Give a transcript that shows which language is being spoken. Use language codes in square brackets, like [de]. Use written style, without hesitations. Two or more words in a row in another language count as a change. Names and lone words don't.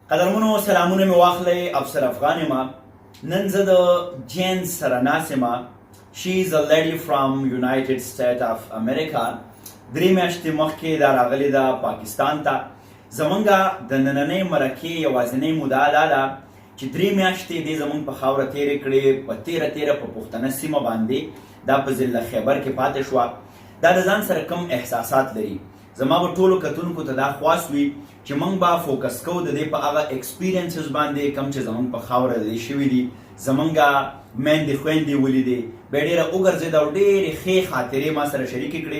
[ps] قدرمنه سلامونه می واخلې افسر افغان ما نن زه د جین سره ناسمه. [en] She is a lady from United States of America. [ps] درې میاشتې مخکې دا راغلې ده پاکستان ته. زمونږ د نننۍ مرکې یوازینۍ موده دا ده چې 3 میاشتې دې زمونږ په خاوره تېرې کړې، په تېره په پښتنه سیمه باندې دا په ضلع خیبر کې پاتې شوه. دا د ځان سره کم احساسات لري. زما به ټولو کتونکو ته دا خواست وي چې موږ به فوکس کوو د دې په هغه ایکسپیرینسز باندې کوم چې زموږ په خاوره د دې شوي دي، زموږ میندې خویندې ولیدې، بیا ډېره وګرځېده او ډېرې ښې خاطرې ما سره شریکې کړې.